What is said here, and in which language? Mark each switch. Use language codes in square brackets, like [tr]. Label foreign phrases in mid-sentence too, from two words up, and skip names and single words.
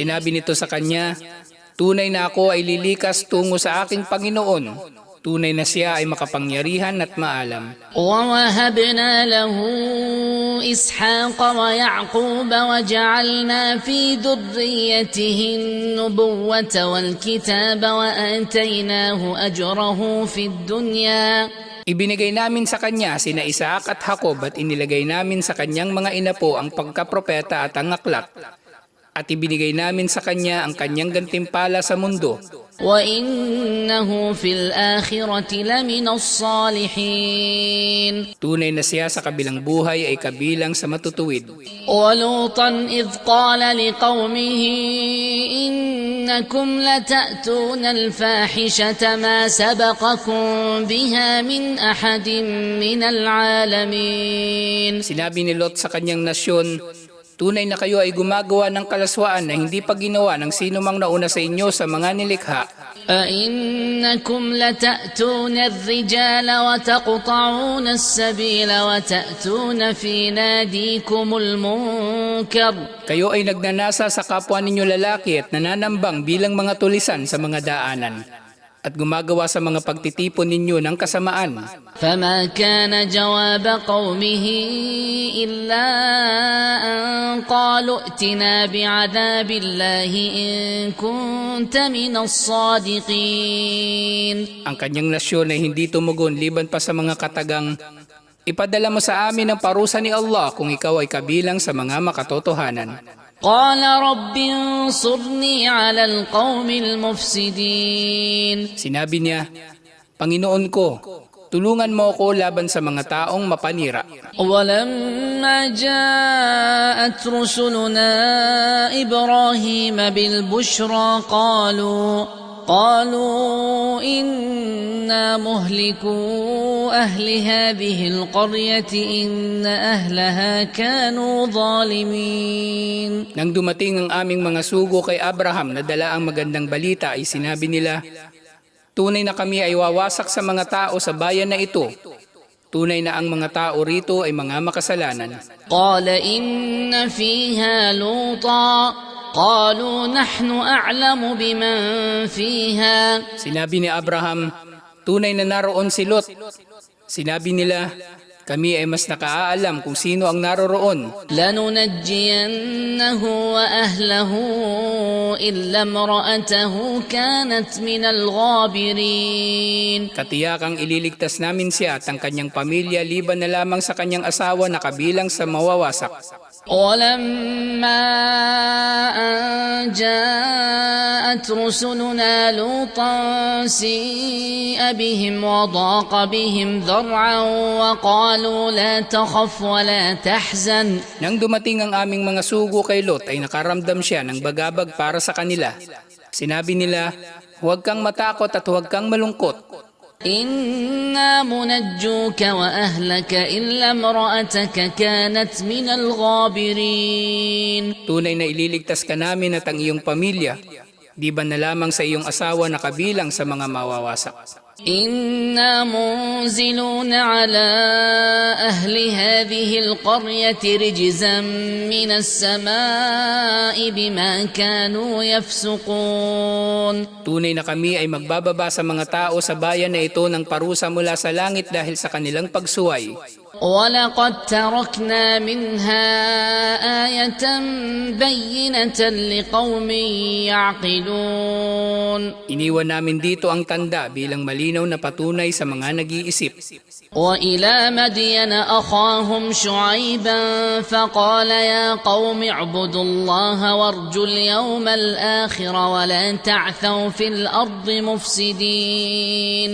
[tl] Sinabi nito sa kanya, tunay na ako ay lilikas tungo sa aking Panginoon. Tunay na siya ay makapangyarihan at maalam. [ar] ووهبنا له إسحاق ويعقوب وجعلنا في ذريته النبوة والكتاب وآتيناه أجره في الدنيا. [tl] Ibinigay namin sa kanya sina Isaac at Jacob at inilagay namin sa kanyang mga inapo ang pagkapropeta at ang aklat. At ibinigay namin sa kanya ang kanyang gantimpala sa mundo. [ar] وإنه في الآخرة لمن الصالحين. [tl] Tunay na siya sa kabilang buhay ay kabilang sa matutuwid. [ar] ولوطا إذ قال لقومه إنكم لتأتون الفاحشة ما سبقكم بها من أحد من العالمين. [tl] Sinabi ni Lot sa kanyang nasyon, tunay na kayo ay gumagawa ng kalaswaan na hindi pa ginawa ng sino mang nauna sa inyo sa mga nilikha. [ar] أئنكم لتأتون الرجال وتقطعون السبيل وتأتون في ناديكم المنكر. [tl] Kayo ay nagnanasa sa kapwa ninyo lalaki at nananambang bilang mga tulisan sa mga daanan at gumagawa sa mga pagtitipon ninyo ng kasamaan. [ar] فما كان جواب قومه إلا أن قالوا ائتنا بعذاب الله إن كنت من الصادقين. [tl] Ang kanyang nasyon ay hindi tumugon liban pa sa mga katagang, ipadala mo sa amin ang parusa ni Allah kung ikaw ay kabilang sa mga makatotohanan. [ar] قال رب انصرني على القوم المفسدين. [tl] Sinabi niya, Panginoon ko, tulungan mo ako laban sa mga taong mapanira. [ar] ولما جاءت رسلنا إبراهيم بالبشرى قالوا إنا مهلكو أهل هذه القرية إن أهلها كانوا ظالمين. [tl] Nang dumating ang aming mga sugo kay Abraham na dala ang magandang balita ay sinabi nila, tunay na kami ay wawasak sa mga tao sa bayan na ito. Tunay na ang mga tao rito ay mga makasalanan. [ar] قال إن فيها لوطا قالوا نحن أعلم بمن فيها. [tl] Sinabi ni Abraham, tunay na naroon si Lot. Sinabi nila, kami ay mas nakaalam kung sino ang naroroon. [ar] لننجينه وأهله إلا امرأته كانت من الغابرين. [tl] Katiyakang ililigtas namin siya at ang kanyang pamilya liban na lamang sa kanyang asawa na kabilang sa mawawasak. [ar] ولما أن جاءت رسلنا لوطا سيء بهم وضاق بهم ذرعا وقالوا لا تخف ولا تحزن. [tl] Nang dumating ang aming mga sugo kay Lot ay nakaramdam siya ng bagabag para sa kanila. Sinabi nila, huwag kang matakot at huwag kang malungkot. [ar] إنا منجوك وأهلك إلا امرأتك كانت من الغابرين. [tl] Tunay na ililigtas ka namin at ang iyong pamilya, Di ba na lamang sa iyong asawa na kabilang sa mga mawawasak? [ar] إنا منزلون على أهل هذه القرية رجزا من السماء بما كانوا يفسقون. [tl] Tunay na kami ay magbababa sa mga tao sa bayan na ito ng parusa mula sa langit dahil sa kanilang pagsuway. [ar] ولقد تركنا منها آية بينة لقوم يعقلون. [tl] Iniwan namin dito ang tanda bilang malinaw na patunay sa mga nag-iisip. [ar] وإلى مدين أخاهم شعيبا فقال يا قوم اعبدوا الله وارجوا اليوم الآخر ولا تعثوا في الأرض مفسدين.